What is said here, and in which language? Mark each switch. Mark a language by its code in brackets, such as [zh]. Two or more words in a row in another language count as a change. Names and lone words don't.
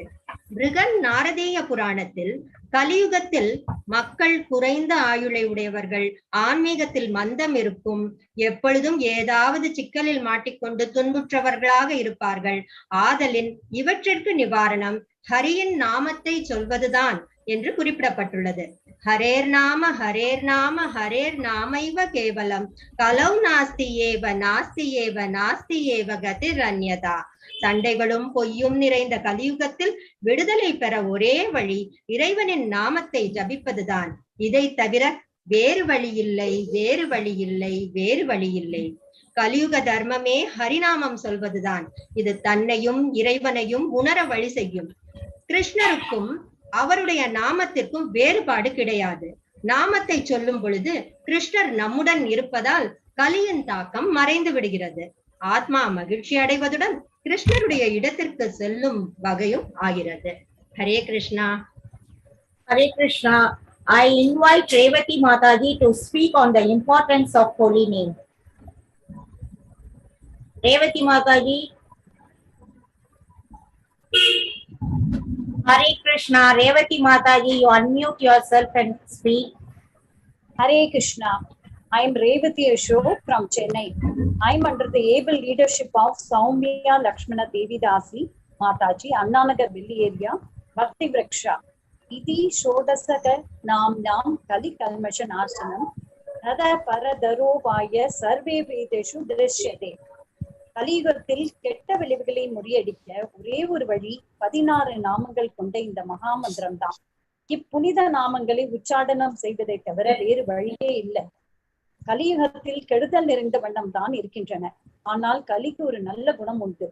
[ta] பிருகன் நாரதீய புராணத்தில் கலியுகத்தில் மக்கள் குறைந்த ஆயுளை உடையவர்கள், ஆன்மீகத்தில் மந்தம் இருக்கும், எப்பொழுதும் ஏதாவது சிக்கலில் மாட்டிக்கொண்டு துன்புற்றவர்களாக இருப்பார்கள். ஆதலின் இவற்றிற்கு நிவாரணம் ஹரியின் நாமத்தை சொல்வதுதான் என்று குறிப்பிடப்பட்டுள்ளது. [sa] हरेर् नाम हरेर् नाम हरेर् नामैव केवलम् कलौ नास्ति एव नास्ति एव नास्ति एव गतिर् अन्यथा. [ta] சண்டைகளும் பொய்யும் நிறைந்த கலியுகத்தில் விடுதலை பெற ஒரே வழி இறைவனின் நாமத்தை ஜபிப்பதுதான். இதை தவிர வேறு வழி இல்லை, வேறு வழி இல்லை, வேறு வழி இல்லை. கலியுக தர்மமே ஹரிநாமம் சொல்வதுதான். இது தன்னையும் இறைவனையும் உணர வழி செய்யும். கிருஷ்ணருக்கும் அவருடைய நாமத்திற்கும் வேறுபாடு கிடையாது. நாமத்தை சொல்லும் பொழுது கிருஷ்ணர் நம்முடன் இருப்பதால் கலியின் தாக்கம் மறைந்து விடுகிறது. ஆத்மா மகிழ்ச்சி அடைவதுடன் கிருஷ்ணருடைய இடத்திற்கு செல்லும் வகையும் ஆகிறது. ஹரே கிருஷ்ணா. [en] Hare Krishna. I invite Revati Mataji to speak on the importance of holy name. Revati Mataji. Hare Krishna. Revati Mataji, you unmute yourself and speak. Hare Krishna. I am Revati Ashok from Chennai. I am under the able leadership of Soumya Lakshmana Devidasi Mataji, Anna Nagar Delhi area, Bhakti Vriksha. [sa] इति षोडशक नाम नाम कलि कल्मषन् असनम् रद परदरो वय सर्वे वेदेषु दृश्यते. [ta] கலியுகத்தில் கெட்ட விளைவுகளை முறியடிக்க ஒரே ஒரு வழி 16 நாமங்கள் கொண்ட இந்த மகா மந்திரம் தான். இப்புனித நாமங்களை உச்சாடனம் செய்வதை தவிர வேறு வழியே இல்லை. கலியுகத்தில் கெடுதல் நிறைந்த வண்ணம் தான் இருக்கின்றன. ஆனால் கலிக்கு ஒரு நல்ல குணம் உண்டு.